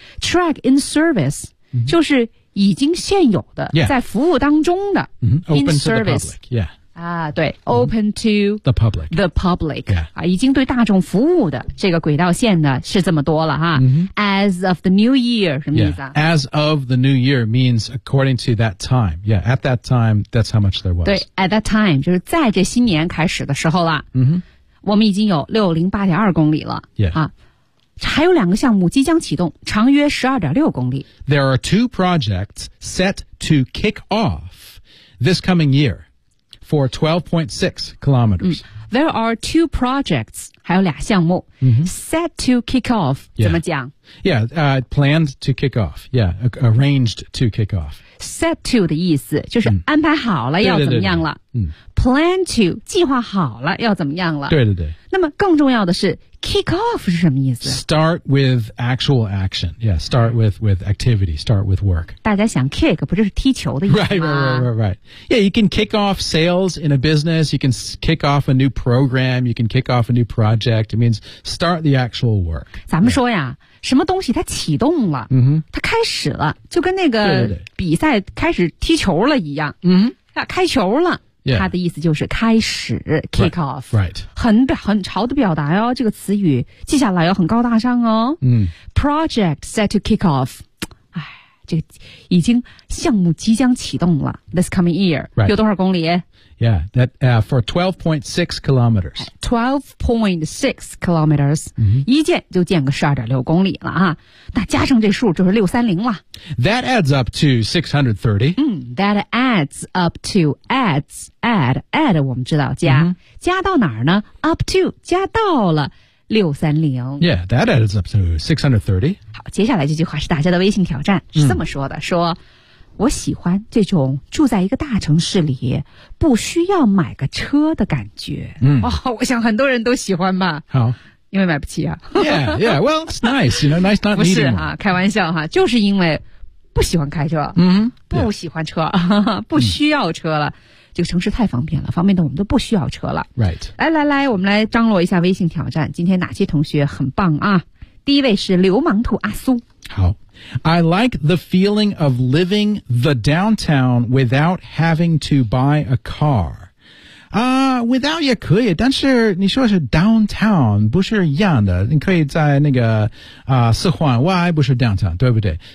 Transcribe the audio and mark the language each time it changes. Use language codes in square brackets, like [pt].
[en] track in service、mm-hmm. [zh] 就是已经现有的、 [en] yeah. [zh] 在服务当中的、 [en] mm-hmm. open in service to the public. Yeah. 啊，对、mm-hmm. open to the public、yeah. [zh] 啊、已经对大众服务的这个轨道线呢是这么多了哈、 [en] mm-hmm. as of the new year [zh] 什么意思啊、 [en] yeah. as of the new year means according to that time yeah at that time that's how much there was [zh] 对 [en] at that time [zh] 就是在这新年开始的时候了、 [en] mm-hmm. [zh] 我们已经有 608.2 公里了 [en] yeah、 [zh] 啊还有两个项目即将启动，长约 12.6 公里。 [en] There are two projects set to kick off this coming year for 12.6 kilometers.、嗯、there are two projects, [zh] 还有俩项目、 [en] mm-hmm. set to kick off,、 yeah. [zh] 怎么讲 [en] Yeah,、planned to kick off, yeah, arranged to kick off. [zh] Set to 的意思就是安排好了要怎么样了。对对对对嗯、 [en] plan to, [zh] 计划好了要怎么样了。对对对。那么更重要的是Kick off 是什么意思 [en] Start with actual action. Yeah, start with activity. Start with work. [zh] 大家想 kick 不就是踢球的意思吗 [en] Right. Yeah, you can kick off sales in a business. You can kick off a new program. You can kick off a new project. It means start the actual work. [zh] 咱们说呀、yeah. 什么东西它启动了、 [en] mm-hmm. [zh] 它开始了就跟那个比赛开始踢球了一样对对对、mm-hmm. 开球了 [en] Yeah. [zh] 他的意思就是开始 kick off [en] right. [zh] 很潮的表达哦这个词语记下来哦很高大上哦、嗯、 [en] Project set to kick off [zh] 哎，这个已经项目即将启动了 [en] This coming year、 right. [zh] 有多少公里 [en] Yeah, that, for 12.6 kilometers. 12.6 kilometers. [zh] 一箭就箭个12.6公里了啊。那加上这数就是630了。 [en] That adds up to 630. That adds up to, add, [zh] 我们知道加。加到哪儿呢 ? [en] up to, [zh] 加到了。630 [en] Yeah, that adds up to 630. [zh] 好，接下来这句话是大家的微信挑战，是这么说的，说我喜欢这种住在一个大城市里不需要买个车的感觉。我想很多人都喜欢吧。好。因为买不起啊。 [en] Yeah, well, it's nice, you know, nice not needing [zh] it. 不是啊，开玩笑哈，就是因为不喜欢开车，不喜欢车，不需要车了。这个城市太方便了，方便的我们都不需要车了。 [en] Right. [zh] 来来来，我们来张罗一下微信挑战，今天哪些同学很棒啊？第一位是流氓兔阿苏。好。 [en] I like the feeling of living the downtown without having to buy a car. [zh] Without 也可以，但是你说是 downtown 不是一样的，你可以在那个四环外不是 downtown 对不对？